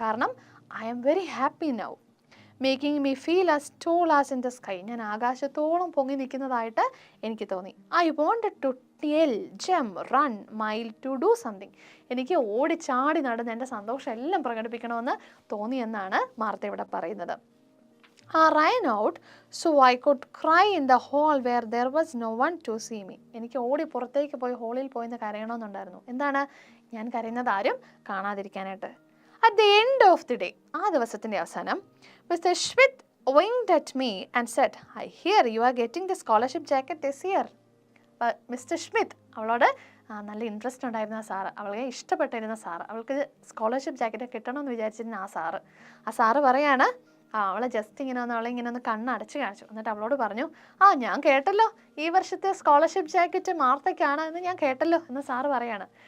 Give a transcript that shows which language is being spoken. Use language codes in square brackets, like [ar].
[en] കാരണം I am very happy now, making me feel as tall as in the sky. [ml] ഞാൻ ആകാശത്തോളം പൊങ്ങി നിൽക്കുന്നതായിട്ട് എനിക്ക് തോന്നി. [en] I wanted to tell, jump, run, mile, to do something. [ml] എനിക്ക് ഓടിച്ചാടി നടന്ന് എൻ്റെ സന്തോഷം എല്ലാം പ്രകടിപ്പിക്കണമെന്ന് തോന്നിയെന്നാണ് മാർത്ത ഇവിടെ പറയുന്നത്. [en] I ran out so I could cry in the hall where there was no one to see me. [ml] എനിക്ക് ഓടി പുറത്തേക്ക് പോയി ഹോളിൽ പോയിന്ന് കരയണമെന്നുണ്ടായിരുന്നു. എന്താണ്? ഞാൻ കരയുന്നത് ആരും കാണാതിരിക്കാനായിട്ട്. [en] at the end of the day, [ml] ആ ദിവസത്തിൻ്റെ അവസാനം, [en] Mister Smith winked at me and said, I hear you are getting the scholarship jacket this year. [ml] Mister Smith അവളോട് നല്ല ഇൻട്രസ്റ്റ് ഉണ്ടായിരുന്ന സാറ്, അവളെ ഇഷ്ടപ്പെട്ടിരുന്ന സാറ്, അവൾക്ക് സ്കോളർഷിപ്പ് ജാക്കറ്റ് കിട്ടണമെന്ന് വിചാരിച്ചിരുന്ന ആ സാറ് പറയാണ്, അവളെ ജസ്റ്റ് ഇങ്ങനെ ഒന്ന് അവളെ ഇങ്ങനെ ഒന്ന് കണ്ണടച്ച് കാണിച്ചു. എന്നിട്ട് അവളോട് പറഞ്ഞു, ഞാൻ കേട്ടല്ലോ ഈ വർഷത്തെ സ്കോളർഷിപ്പ് ജാക്കറ്റ് മാർത്തയ്ക്കാണ് എന്ന് ഞാൻ കേട്ടല്ലോ എന്ന് സാറ് പറയാണ്.